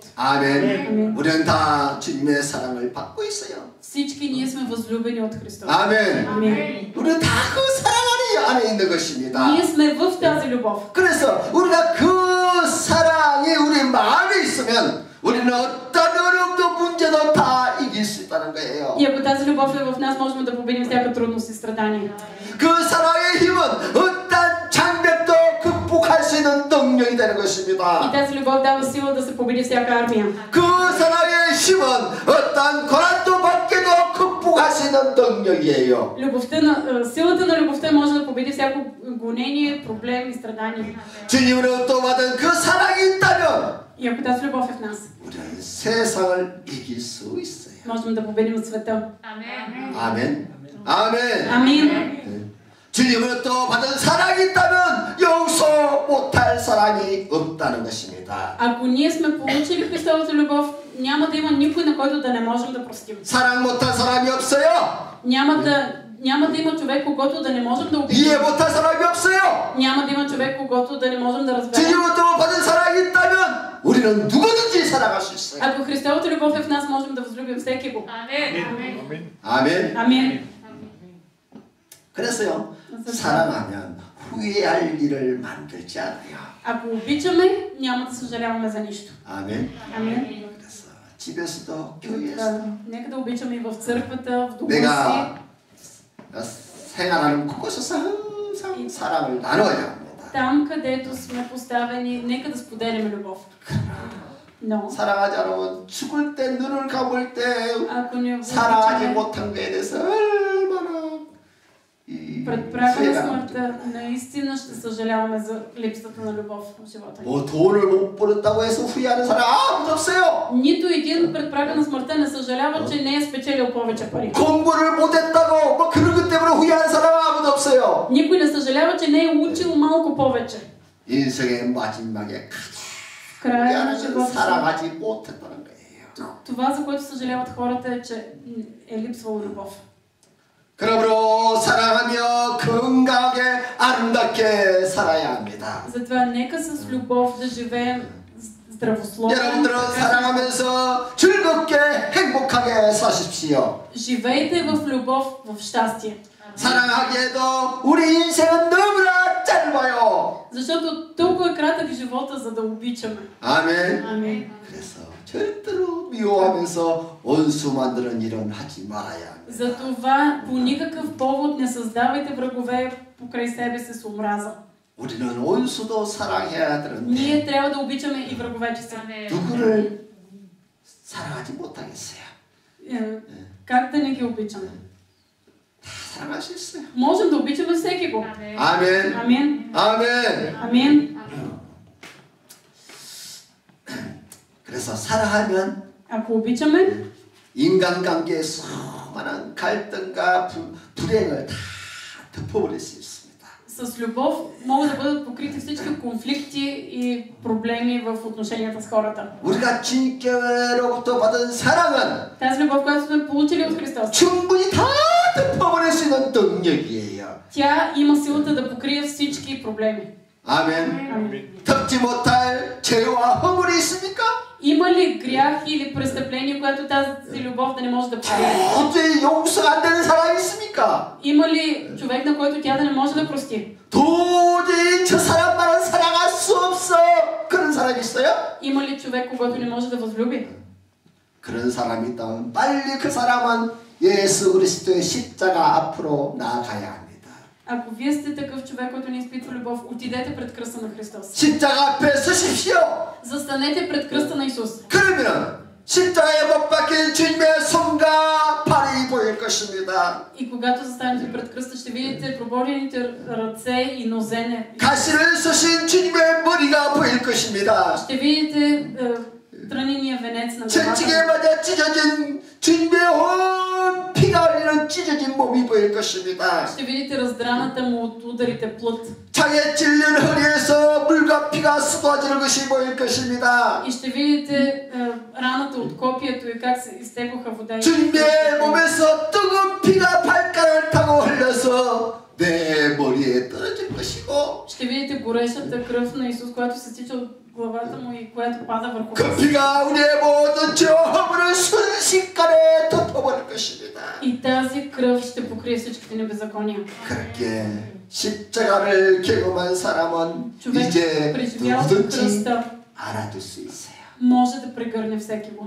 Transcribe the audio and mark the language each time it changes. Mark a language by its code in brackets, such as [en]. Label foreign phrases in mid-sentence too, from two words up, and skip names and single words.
[ko] 아멘. 우리는 다 주님의 사랑을 받고 있어요. [bg] Всички ние сме възлюбени от Христос. [ko] 아멘. [bg] Амин. [ko] 우리는 다 그 사랑 안에 있는 것입니다. [bg] Ние сме в тази любов. [ko] 그래서 우리가 그 사랑이 우리 마음에 있으면 우리는 어떤 어려움도 문제도 다 이길 수 있다는 거예요. [bg] И ако тази любов е в нас, можем да победим всяка трудност и страдание. [ko] 그 사랑의 힘은 어떤 장벽도 극복할 수 있는 능력이 되는 [bg] И [ko] 것입니다. [bg] тази любов дава сила да се победи всяка армия. [ko] 그 사랑의 힘은 어떤 고난도 받게도 극복할 수 있는 능력이에요. [bg] Силата на любовта може да победи всяко гонение, проблем и страдание. [ko] 주님으로부터 받은 그 사랑이 있다면 [bg] И ако тази любов е в нас, [ko] 우리는 세상을 이길 수 있어요. [bg] можем да победим света. [ko] 아멘. 아멘. [bg] Амин. [ko] 주님으로부터 받은 사랑이 있다면 용서 못할 사람이 없다는 것입니다. [bg] Ако ние сме получили Христовата любов, няма да има никой, на който да не можем да простим. [ko] 사랑 못한 사람이 없어요. [bg] Няма да има човек, когото да не можем да обидим. [ko] 이해 못할 사람이 없어요. [bg] Няма да има човек, когото да не можем да разберем. [ko] 주님으로부터 받은 사랑이 있다면 우리는 누구든지 사랑할 수 있어요. [bg] Ако Христовата любов е в нас, можем да възлюбим всеки го. [ko] 아멘. [bg] Амин. [ko] 그래서요, 사랑하면 후회할 일을 만들지 않아요. [bg] Ако обичаме, няма да съжаляваме за нищо. [ko] 아멘. [bg] Амин. [ko] 그래서 집에서도 교회에서도 [bg] Нека да обичаме и в църквата, в дома си. [ko] 내가 생활하는 곳곳에서 항상 사랑을 나눠야 합니다. [bg] Там, където сме поставени, нека да споделяме любов. Но [ko] 사랑하지 않으면 죽을 때 눈을 감을 때 [bg] ако не [ko] 사랑하지 [bg] обичаме [ko] 못한 거에 대해서 얼마나 [bg] пред прага на [ko] 후회가 [bg] смъртта, наистина ще съжаляваме за липсата на любов в живота ни. [ko] 뭐 돈을 못 벌었다고 해서 후회하는 사람 아무도 없어요. [bg] Нито един пред прага на смъртта не съжалява, че не е спечелил повече пари. [ko] 공부를 못했다고 뭐 그런 것 때문에 후회하는 사람 아무도 없어요. [bg] Никой не съжалява, че не е учил малко повече. [ko] 인생의 마지막에 [bg] В края на [ko] 가장 [bg] живота си. [ko] 사랑하지 못했다는 거예요. [bg] Това, за което съжаляват хората, е, че е липсвала любов. [ko] 그러므로 사랑하며 건강하게 아름답게 살아야 합니다. [bg] Затова нека с любов да живеем здравословно. [ko] 여러분들은 사랑하면서 즐겁게 행복하게 사십시오. [bg] Живейте в любов, в щастие. [ko] 사랑하기에도 우리 인생은 너무나 짧아요. [bg] Защото толкова е кратък живота, за да обичаме. [ko] 아멘. [bg] Амин. [ko] 그래서 절대로 미워하면서 원수 만드는 일은 하지 말아야 합니다. [bg] Затова по никакъв повод не създавайте врагове покрай себе си с омраза. [ko] 우리는 원수도 사랑해야 되는데 [bg] Ние трябва да обичаме и враговете си. [ko] 누구를 사랑하지 못하겠어요. [bg] Как да не ги обичаме? [ko] 다 사랑할 수 있어요. [bg] Можем да обичаме всеки го. [ko] 아멘. [bg] Амин. [ko] 아멘. [bg] Амин. [ko] 그래서 사랑하면 [bg] Ако обичаме, [ko] 인간관계의 수많은 갈등과 불행을 다 덮어버릴 수 있습니다. [bg] с любов могат да бъдат покрити всички конфликти и проблеми в отношенията с хората. [ko] 우리가 주님께로부터 받은 사랑은 [bg] Тази любов, която сме получили от Христос, [ko] 충분히 다 덮어버릴 수 있는 능력이에요. [bg] тя има силата да покрие всички проблеми. [ko] 아멘. [bg] Амин. [ko] 덮지 못할 죄와 허물이 있습니까? [bg] Има ли грях или престъпление, което тази любов да не може да покрие? [ko] 도저히 용서가 안 되는 사람이 있습니까? [bg] Има ли човек, на който тя да не може да прости? [ko] 도저히 저 사람만은 사랑할 수 없어. 그런 사람이 있어요? [bg] Има ли човек, когато не може да възлюби? [ko] 그런 사람이 있다면 빨리 그 사람은 예수 그리스도의 십자가 앞으로 나아가야 합니다. [bg] Ако вие сте такъв човек, който не изпитва любов, отидете пред кръста на Христос. [ko] 십자가 앞에 서십시오. [bg] Застанете пред кръста на Исус. [ko] 그러면 십자가에 못 박힌 주님의 손과 발이 보일 것입니다. [bg] И когато застанете пред кръста, ще видите проборените ръце и нозене. [ko] 가시를 쓰신 주님의 머리가 보일 것입니다. [bg] Ще видите трънения венец на [ko] 채찍에 [bg] главата. [ko] 맞아 찢어진 주님의 온 피가 흘리는 찢어진 몸이 보일 것입니다. [bg] Ще видите раздраната му от ударите плът. [ko] 창에 찔린 허리에서 물과 피가 쏟아지는 것이 보일 것입니다. [bg] И ще видите раната от копието и как се изтекоха вода. И [ko] 주님의 몸에서 뜨거운 피가 발가락을 타고 흘러서 내 머리에 떨어질 것이고 [bg] ще видите горещата кръв на Исус, която се стича от главата му и която пада върху [ko] 그 [bg] вас. [ko] 피가 우리의 모든 죄와 허물을 순식간에 덮어버릴 것입니다. [bg] И тази кръв ще покрие всичките небеззакония. [ko] 그렇게 십자가를 경험한 사람은 [bg] човек, [ko] 이제 [bg] преживял [ko] 누구든지 [bg] кръста, [ko] 알아둘 수 있어요. [bg] може да прегърне всеки го.